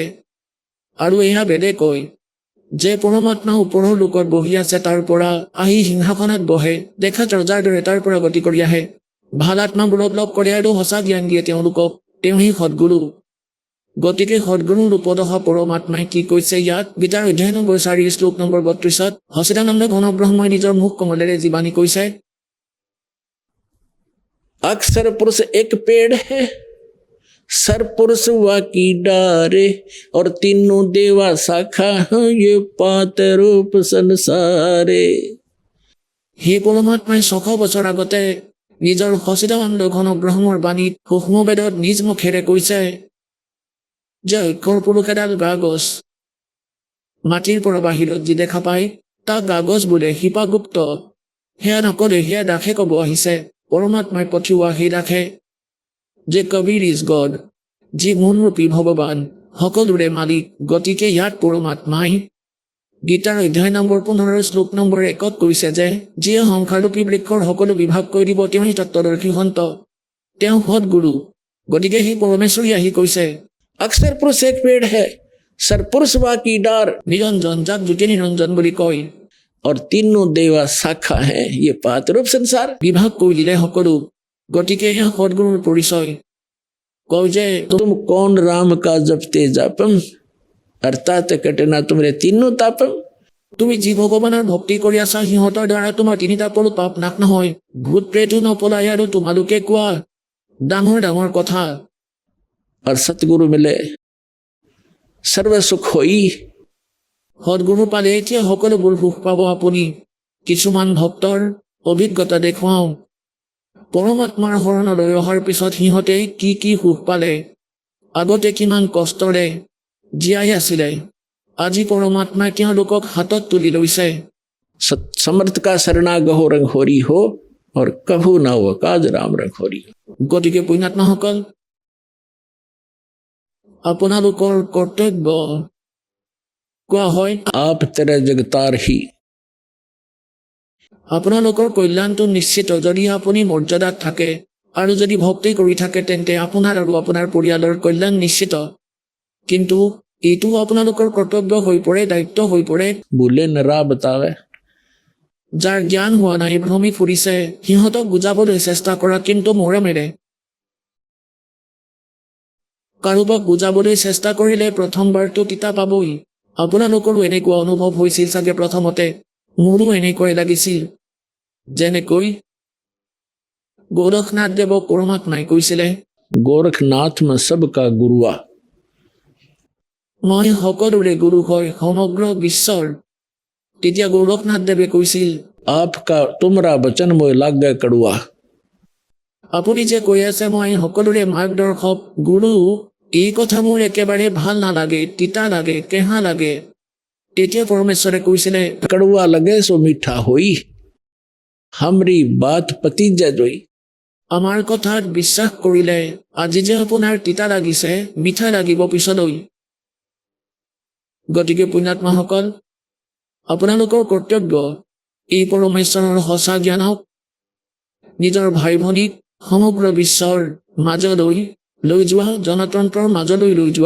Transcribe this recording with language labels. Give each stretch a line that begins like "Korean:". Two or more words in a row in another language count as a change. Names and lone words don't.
Assamese: আৰু এয়া বেদে কয় যে পৰমাত্মা ওপৰৰ লোকত বহি আছে, তাৰ পৰা আহি সিংহাসনত বহে, দেখাত ৰজাৰ দৰে তাৰ পৰা গতি কৰি আহে। ভাল আত্মাবোৰক লগ কৰে আৰু সঁচা জ্ঞান দিয়ে তেওঁলোকক। তেওঁহি সদগুৰু। গতিকে সদগুৰুৰ ৰূপত অহা পৰমাত্মাই কি কৈছে ইয়াত? গীতাৰ অধ্যায় নম্বৰ 4 শ্লোক নম্বৰ 32ত সচিদানন্দ ঘনব্ৰহ্মই নিজৰ মুখ কমলেৰে জীৱানী কৈছে,
Hindi: अक्षर पुरुष एक पेड़ है, सर पुरुष वा की डारे, और तीनों देवा शाखा हैं, ये पात रूप संसारे।
Assamese: সেই পৰমাত্মাই 600 বছৰ আগতে নিজৰ সচিদানন্দ ঘনব্ৰহ্মৰ বাণীত সূক্ষ্ম বেদত নিজ মুখেৰে কৈছে যে অক্ষৰ পুৰুষ এডাল গা গছ। মাটিৰ পৰা বাহিৰত যি দেখা পায় তাক গা গছ বোলে, শিপাগুপ্ত। সেয়া নকলে, সেয়া দাসে ক'ব আহিছে। পৰমাত্মাই পঠিওৱা সেই দাসে যে কবিৰ
English: is God,
Assamese: যি মূলৰূপী ভগৱান, সকলোৰে মালিক। গতিকে ইয়াত পৰমাত্মাই গীতাৰ অধ্যায় নম্বৰ 15 শ্লোক নম্বৰ 1ত কৈছে যে যিয়ে সংসাৰৰূপী বৃক্ষৰ সকলো বিভাগ কৰি দিব, তেওঁহি তত্ত্বদৰ্শী সন্ত, তেওঁ সদগুৰু। গতিকে সেই পৰমেশ্বৰী আহি কৈছে
Hindi: अक्षर पुरुष एक पेड़ है, सर पुरुष वा की डार,
Assamese: নিৰঞ্জন, যাক জ্যোতি নিৰঞ্জন বুলি কয়।
Hindi: और तीनों देवा शाखा हैं, ये पात रूप संसार।
Assamese: বিভাগ কৰি দিলে সকলো। গতিকে এয়া সদগুৰুৰ পৰিচয়। কয় যে
Hindi: तुम कौन राम का जपते जापम, अर्थात कटना तुम्हारे तीनों तापम।
Assamese: তুমি যি ভগৱানৰ ভক্তি কৰি আছা, সিহঁতৰ দ্বাৰা তোমাৰ 3টা পৰো পাপ নাশ নহয়। ভূত প্ৰেতো নপলাই আৰু তোমালোকে কোৱা ডাঙৰ ডাঙৰ কথা।
Hindi: और सतगुरु मिले सर्व सुख होई।
Assamese: সদগুৰু পালে এতিয়া সকলোবোৰ সুখ পাব আপুনি। কিছুমান ভক্তৰ অভিজ্ঞতা দেখুৱাওঁ। পৰমাত্মাৰ শৰণলৈ অহাৰ পিছত সিহঁতে কি কি সুখ পালে। আগতে কিমান কষ্টৰে জীয়াই আছিলে, আজি পৰমাত্মাই তেওঁলোকক হাতত তুলি লৈছে।
Hindi: समर्थ का शरणा गहो रंग होरी हो, और कभू ना हो काज राम रंग होरी।
Assamese: গতিকে পুণ্যাত্মাসকল, আপোনালোকৰ কৰ্তব্য কোৱা হয়
Hindi: आप तेरे जगतार ही।
Assamese: আপোনালোকৰ কল্যাণটো নিশ্চিত যদি আপুনি মৰ্যাদাত থাকে আৰু যদি ভক্তি কৰি থাকে, তেন্তে আপোনাৰ আৰু আপোনাৰ পৰিয়ালৰ কল্যাণ নিশ্চিত। কিন্তু এইটো আপোনালোকৰ কৰ্তব্য হৈ পৰে, দায়িত্ব হৈ পৰে।
Hindi: भूले न राह बतावे,
Assamese: যাৰ জ্ঞান হোৱা নাই, ভ্ৰমি ফুৰিছে, সিহঁতক বুজাবলৈ চেষ্টা কৰা, কিন্তু মৰমেৰে। কাৰোবাক বুজাবলৈ চেষ্টা কৰিলে প্ৰথমবাৰটো তিতা পাবই। আপোনালোকৰো এনেকুৱা অনুভৱ হৈছিল চাগে প্ৰথমতে। মোৰো এনেকুৱাই লাগিছিল। যেনেকৈ গোৰখনাথ দেৱক পৰমাত্মাই কৈছিলে,
Hindi: गोरखनाथ में सबका गुरुआ।
Assamese: মই সকলোৰে গুৰু হয়, সমগ্ৰ বিশ্বৰ তেতিয়া গোৰখনাথদেৱে কৈছিল,
Hindi: आपका तुमरा वचन मोय लाग गए कड़ुआ।
Assamese: আপুনি যে কৈ আছে মই সকলোৰে মাৰ্গদৰ্শক গুৰু, এই কথা মোৰ একেবাৰে ভাল নালাগে, তিতা লাগে, কেঁহা লাগে। তেতিয়া পৰমেশ্বৰে কৈছিলে,
Hindi: कड़ुआ लगे सो मीठा होई, हमरी बात पति जोई।
Assamese: আমাৰ কথাত বিশ্বাস কৰিলে আজি যে আপোনাৰ তিতা লাগিছে, মিঠা লাগিব পিছলৈ। গতিকে পুণ্যাত্মাসকল, আপোনালোকৰ কৰ্তব্য এই পৰমেশ্বৰৰ সঁচা জ্ঞানক নিজৰ ভাই ভনীক সমগ্ৰ বিশ্বৰ মাজলৈ লৈ যোৱা, জনতন্ত্ৰৰ মাজলৈ লৈ যোৱা।